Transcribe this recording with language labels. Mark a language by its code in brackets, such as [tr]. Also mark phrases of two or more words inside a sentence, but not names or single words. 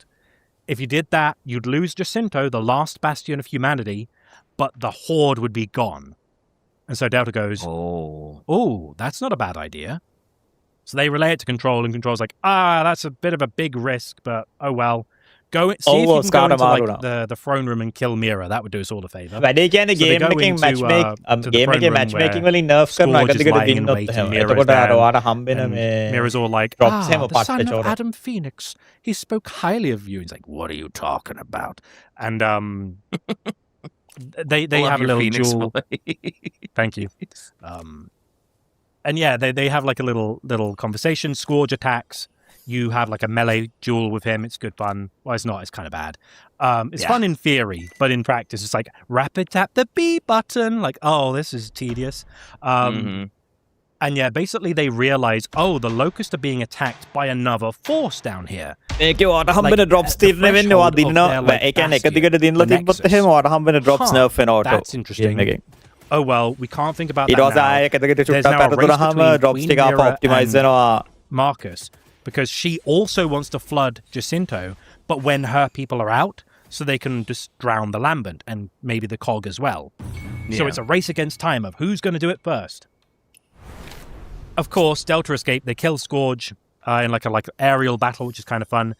[en] If you did that, you'd lose Jacinto, the last bastion of humanity, but the Horde would be gone. And so Delta goes, oh, that's not a bad idea. So they relay it to Control, and Control's like, that's a bit of a big risk, but oh well. See if you can go into the throne room and kill Mira. That would do us all a favor. [si] වැඩි කියන්නේ game එකෙන් matchmaking වලින් nerf කරනවා එකද දෙකට දින්නොත් එහෙම. එතකොට අර ඔයාට හම්බෙන මේ [en] Mira's all like, the son of Adam Phoenix. He spoke highly of you. He's like, what are you talking about? And they have a little duel. Thank you. And yeah, they have a little conversation. Scourge attacks. You have a melee duel with him. It's good fun. Well, it's not. It's kind of bad. It's fun in theory, but in practice, it's rapid tap the B button. Oh, this is tedious. And yeah, basically they realize, oh, the Locusts are being attacked by another force down here. [si] ඒකේ ඔයාට හම්බෙන drops තියෙන්නේ වෙන්නේ ඔයා දිනනවා. ඒ කියන්නේ එක දිගට දිනලා තිබ්බොත් එහෙම ඔයාට හම්බෙන drops nerf වෙන auto. [en] That's interesting. Oh well, we can't think about that [si] ඊට පස්සේ ආයෙ එක දිගට චුට්ටක් අත දුරාම drops ටික ආපහු optimize වෙනවා. [en] Marcus, because she also wants to flood Jacinto, but when her people are out, so they can just drown the Lambent and maybe the Cog as well. So it's a race against time of who's going to do it first. Of course, Delta escape. They kill Scourge in like an aerial battle, which is kind of fun.